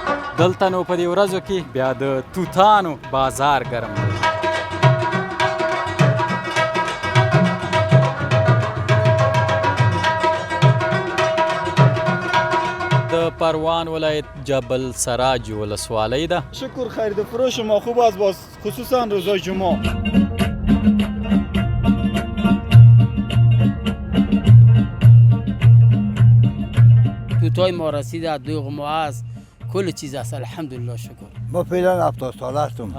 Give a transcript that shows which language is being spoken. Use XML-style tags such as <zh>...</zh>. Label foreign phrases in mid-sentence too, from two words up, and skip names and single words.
<ps>دلته نو په دې ورځو کې بیا د توتانو بازار ګرم دی. د پروان ولایت جبل سراج ولسوالۍ ده.</ps> <fa>شکر خرید و فروش ما خوب است باز خصوصا روزای جمعه. توتای ما رسیده، دوغ ما است، کل چیز است. الحمدلله شکر. ما فعلا 70 ساله هستم.</fa>